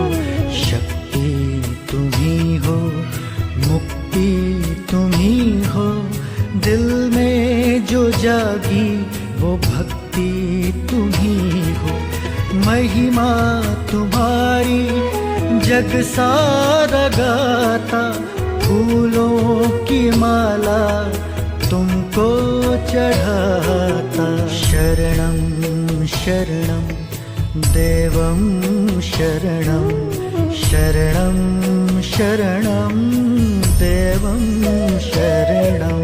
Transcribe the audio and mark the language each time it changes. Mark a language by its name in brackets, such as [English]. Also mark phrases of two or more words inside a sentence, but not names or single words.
[Hindi] शक्ति तुम ही हो, मुक्ति तुम ही हो, दिल में जो जागी वो भक्ति तुम ही हो। महिमा तुम्हारी जग सारा गाता, फूलों की माला तुमको चढ़ाता। [Sanskrit] शरणं शरणं देवं शरणं, शरणं शरणं देवं शरणं।